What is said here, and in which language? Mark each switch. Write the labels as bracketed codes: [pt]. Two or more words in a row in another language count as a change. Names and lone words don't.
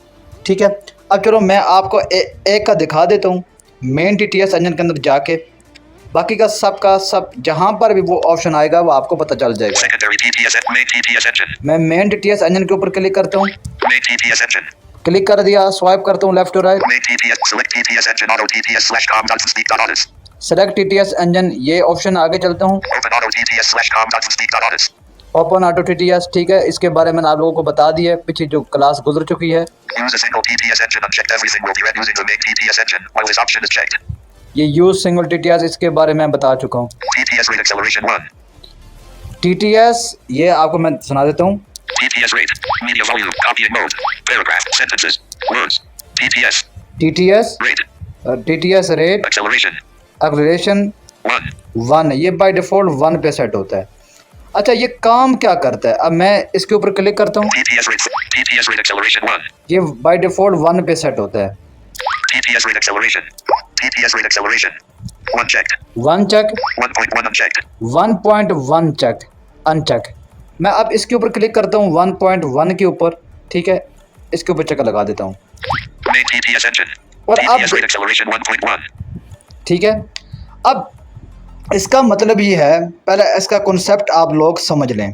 [hi] ठीक है, अब चलो मैं आपको एक का दिखा देता हूँ [en] main TTS engine [hi] के अंदर जाके। बाकी का सब जहाँ पर भी वो ऑप्शन आएगा वो आपको पता चल जाएगा। [en] Secondary TTS. Main TTS engine. [hi] मैं [en] main TTS engine [hi] के ऊपर क्लिक करता हूँ। [en] Main TTS engine. [hi] क्लिक कर दिया, स्वाइप करता हूँ [en] left to right. Main TTS. Select TTS engine. Auto TTS slash com dot speak dot honest. select TTS engine, [hi] ये ऑप्शन आगे चलता हूँ। [en] Open auto TTS slash com dot speak dot honest. open auto TTS, [hi] ठीक है, इसके बारे में आप लोगों को बता दिया है, पीछे जो क्लास गुजर चुकी है। [en] Use a single TTS engine unchecked. Everything will be read using the main TTS engine while this option is checked. [hi] ये [en] use single TTS, [hi] इसके बारे में बता चुका हूँ। [en] TTS rate acceleration 1. [hi] TTS ये आपको मैं सुना देता हूँ। [en] TTS rate. Media volume. Copying mode. Paragraph. Sentences. Words. TTS. TTS rate Acceleration. एक्सेलरेशन 1. [hi] 1, ये [en] by default [hi] 1 पे सेट होता है। अच्छा, ये काम क्या करता है? अब मैं इसके ऊपर क्लिक करता हूँ, [en] TTS rate acceleration 1. [hi] ये [en] by default [hi] 1 पे सेट होता है। [en] TTS rate acceleration. TTS rate acceleration. 1 checked. 1 चेक, 1.1 unchecked. 1.1 check, uncheck. [hi] मैं अब इसके ऊपर क्लिक करता हूँ 1.1 के ऊपर। ठीक है, इसके ऊपर चेक लगा देता हूँ। [en] Main TTS engine. [hi] और अब [en] TTS rate acceleration 1.1. [hi] ठीक है, अब इसका मतलब ये है, पहले इसका कॉन्सेप्ट आप लोग समझ लें।